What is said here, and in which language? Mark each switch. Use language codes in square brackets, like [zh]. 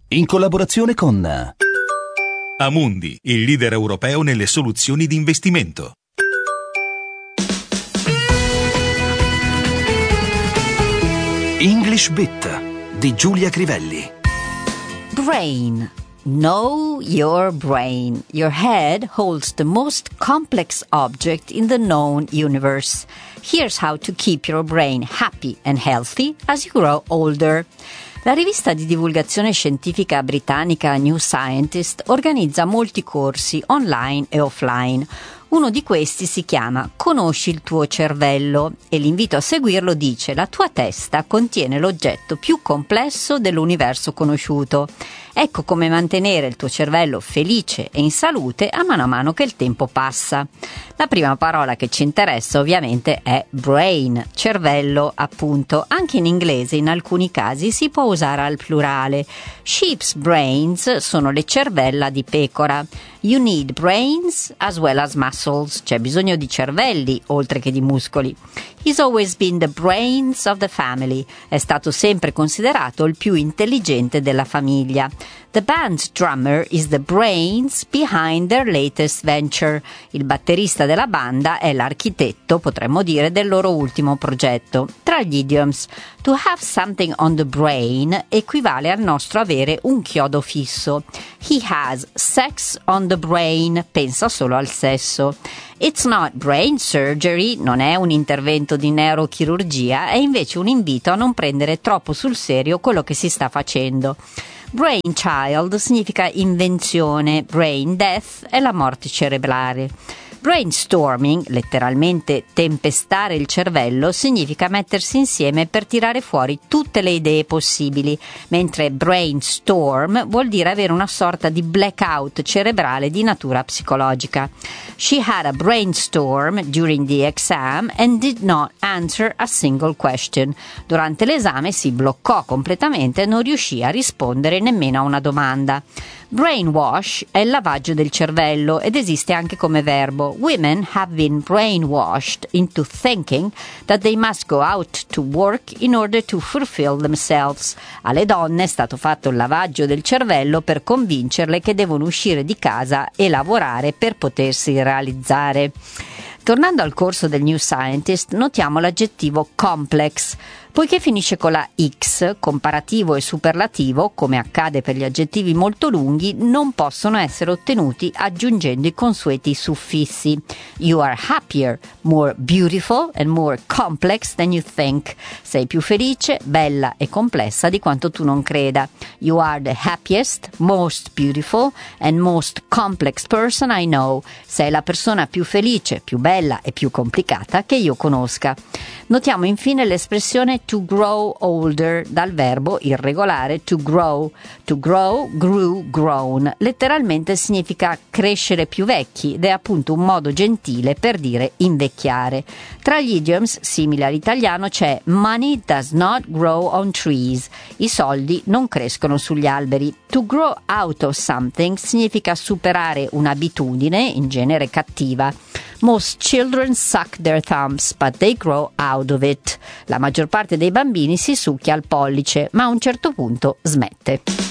[it] In collaborazione con Amundi, il leader europeo nelle soluzioni di investimento. English Bit di Giulia Crivelli. [en] Brain. Know your brain. Your head holds the most complex object in the known universe. Here's how to keep your brain happy and healthy as you grow older. [it] La rivista di divulgazione scientifica britannica New Scientist organizza molti corsi online e offline. Uno di questi si chiama Conosci il tuo cervello e l'invito a seguirlo dice: la tua testa contiene l'oggetto più complesso dell'universo conosciuto. Ecco come mantenere il tuo cervello felice e in salute a mano che il tempo passa. La prima parola che ci interessa ovviamente è brain, cervello appunto. Anche in inglese in alcuni casi si può usare al plurale. [en] Sheep's brains [it] sono le cervella di pecora. [en] You need brains as well as muscles, [it] c'è bisogno di cervelli oltre che di muscoli. [en] He's always been the brains of the family, [it] è stato sempre considerato il più intelligente della famiglia. [en] The band's drummer is the brains behind their latest venture. [it] Il batterista della banda è l'architetto, potremmo dire, del loro ultimo progetto. Tra gli idioms, [en] to have something on the brain [it] equivale al nostro avere un chiodo fisso. [en] He has sex on the brain, [it] pensa solo al sesso. [en] It's not brain surgery, [it] non è un intervento di neurochirurgia, è invece un invito a non prendere troppo sul serio quello che si sta facendo. Brain child significa invenzione, brain death è la morte cerebrale. Brainstorming, letteralmente tempestare il cervello, significa mettersi insieme per tirare fuori tutte le idee possibili, mentre brainstorm vuol dire avere una sorta di blackout cerebrale di natura psicologica. [en] She had a brainstorm during the exam and did not answer a single question. [it] Durante l'esame si bloccò completamente e non riuscì a rispondere nemmeno a una domanda. Brainwash è il lavaggio del cervello ed esiste anche come verbo. [en] Women have been brainwashed into thinking that they must go out to work in order to fulfill themselves. [it] Alle donne è stato fatto il lavaggio del cervello per convincerle che devono uscire di casa e lavorare per potersi realizzare. Tornando al corso del New Scientist, notiamo l'aggettivo complex. Poiché finisce con la X, comparativo e superlativo, come accade per gli aggettivi molto lunghi, non possono essere ottenuti aggiungendo i consueti suffissi. [en] You are happier, more beautiful and more complex than you think. [it] Sei più felice, bella e complessa di quanto tu non creda. [en] You are the happiest, most beautiful and most complex person I know. [it] Sei la persona più felice, più bella e più complicata che io conosca. Notiamo infine l'espressione to grow older dal verbo irregolare to grow, grown. Letteralmente significa crescere più vecchi ed è appunto un modo gentile per dire invecchiare. Tra gli idioms simili all'italiano c'è [en] money does not grow on trees, [it] i soldi non crescono sugli alberi. [en] To grow out of something [it] significa superare un'abitudine, in genere cattiva. [en] Most children suck their thumbs, but they grow out of it. [it] La maggior parte dei bambini si succhia al pollice, ma a un certo punto smette.